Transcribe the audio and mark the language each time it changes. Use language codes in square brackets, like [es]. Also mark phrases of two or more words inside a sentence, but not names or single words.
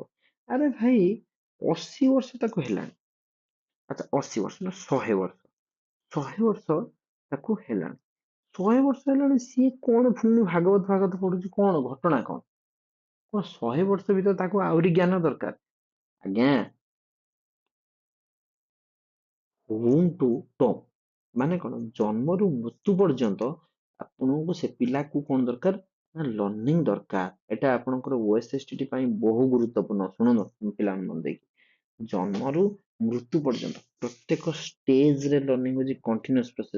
[or] ଆରେ ଭାଇ 80 ବର୍ଷ ତାକୁ ହେଲାଣି, ଆଚ୍ଛା 80 ବର୍ଷ ନା 100 ବର୍ଷ, 100 ବର୍ଷ ତାକୁ ହେଲାଣି, 100 ବର୍ଷ ହେଲାଣି, ସିଏ କଣ ପୁଣି ଭାଗବତ ପଢୁଛି, କଣ ଘଟଣା କଣ, କଣ 100 ବର୍ଷ ଭିତରେ ତାକୁ ଆହୁରି ଜ୍ଞାନ ଦରକାର? ଆଜ୍ଞା [en] womb to tomb [or] ମାନେ କଣ, ଜନ୍ମରୁ ମୃତ୍ୟୁ ପର୍ଯ୍ୟନ୍ତ ଆପଣଙ୍କୁ ସେ ପିଲାକୁ କଣ ଦରକାର ନା ଲର୍ଣ୍ଣିଂ ଦରକାର। ଏଟା ଆପଣଙ୍କର OSSTT ପାଇଁ ବହୁ ଗୁରୁତ୍ୱପୂର୍ଣ୍ଣ। ଶୁଣୁନ ପିଲାମାନେ ମନ ଦେଇକି, ଜନ୍ମରୁ ମୃତ୍ୟୁ ପର୍ଯ୍ୟନ୍ତ ପ୍ରତ୍ୟେକ ଷ୍ଟେଜରେ ଲର୍ଣ୍ଣିଂ ହଉଛି [en] continuous process.